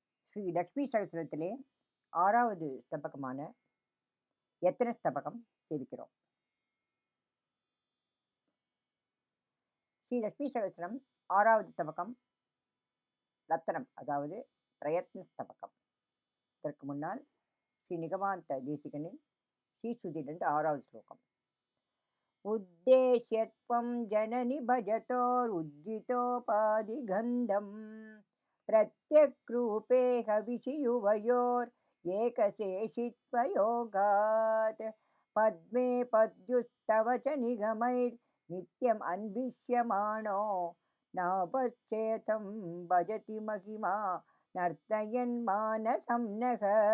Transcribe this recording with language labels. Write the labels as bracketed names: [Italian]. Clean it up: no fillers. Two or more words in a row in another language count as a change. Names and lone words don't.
[Tamil] ஸ்ரீ லக்ஷ்மி சகஸ்ரத்திலே 6வது ஸ்தபகமான யத்ன ஸ்தபகம் சேவிக்கிறோம். ஸ்ரீ லக்ஷ்மி சகஸ்ரம் 6வது ஸ்தபகம் ரத்தனம், அதாவது பிரயத்ன ஸ்தபகம். இதற்கு முன்னால் ஸ்ரீ நிகமாந்த தேசிகனின் ஸ்ரீஸ்ருதியிலிருந்து 6வது ஸ்லோகம். [Sanskrit] उद्देश्यत्वं जननि भजतोरुज्जितोपाधिगन्धं प्रत्यक्रूपे हविषि युवयोर्येकशेषित्वयोगात् पद्मे पद्युस्तव च निगमैर्नित्यम् अन्विष्यमाणो नापश्चेतं भजति महिमा नर्तयन् मानसं नः.